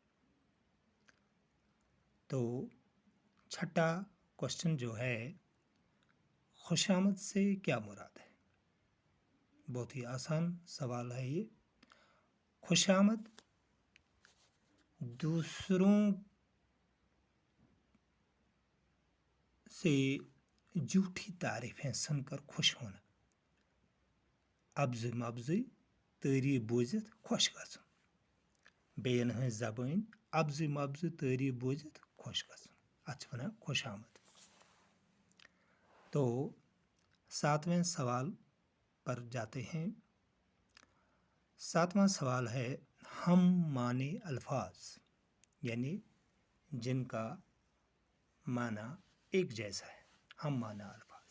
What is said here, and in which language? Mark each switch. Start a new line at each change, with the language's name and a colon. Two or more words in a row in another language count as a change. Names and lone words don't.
Urdu: تو چھٹا کوشچن جو ہے، خوشامد سے کیا مراد ہے؟ بہت ہی آسان سوال ہے یہ. خوشامد دوسروں سے جھوٹی تعریفیں سن کر خوش ہونا،
Kashmiri: ابزِ مبزِ تعریف بوزِتھ خوش گژھُن. بیٚین ہٕنٛز زبٲنۍ ابزِ مبزِ تعریف بوزِتھ خوش گژھُن، اتھ چھِ ونان خوش آمد.
Urdu: تو ساتویں سوال پر جاتے ہیں. ساتواں سوال ہے ہم معنی الفاظ یعنی جن کا معنی ایک جیسا ہے، ہم معنی الفاظ.